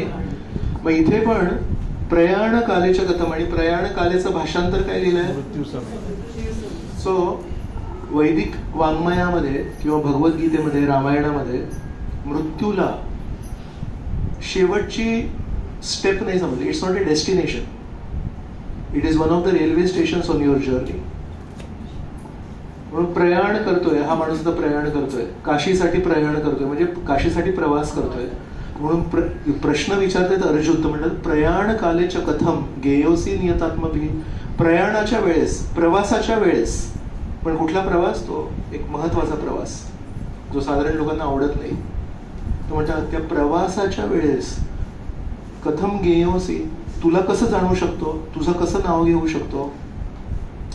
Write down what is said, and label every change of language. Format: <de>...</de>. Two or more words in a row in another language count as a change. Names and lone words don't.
<mr>मग इथे पण</mr> <sa>प्रयाण कालेच्या कथम</sa> <mr>आणि प्रयाण कालेचं भाषांतर काय लिहिलंय. मृत्यू समय. सो वैदिक वाङ्मयामध्ये किंवा भगवद्गीतेमध्ये रामायणामध्ये मृत्यूला शेवटची स्टेप नाही समजली.</mr> <en>It's not a destination. It is one of the railway stations on your journey.</en> <mr>म्हणून प्रयाण करतोय हा माणूस तर प्रयाण करतोय, काशीसाठी प्रयाण करतोय म्हणजे काशीसाठी प्रवास करतोय. म्हणून प्रश्न विचारतात अर्जुन. तर म्हणतात</mr> <sa>प्रयाण कालेच्या कथम गेयोसी नियतात्मभिः.</sa> <mr>प्रयाणाच्या वेळेस, प्रवासाच्या वेळेस. पण कुठला प्रवास. तो एक महत्वाचा प्रवास जो साधारण लोकांना आवडत नाही. तो म्हणतात त्या प्रवासाच्या वेळेस</mr> <sa>कथम गेयोसी.</sa> <mr>तुला कसं जाणू शकतो, तुझं कसं नाव घेऊ शकतो.</mr>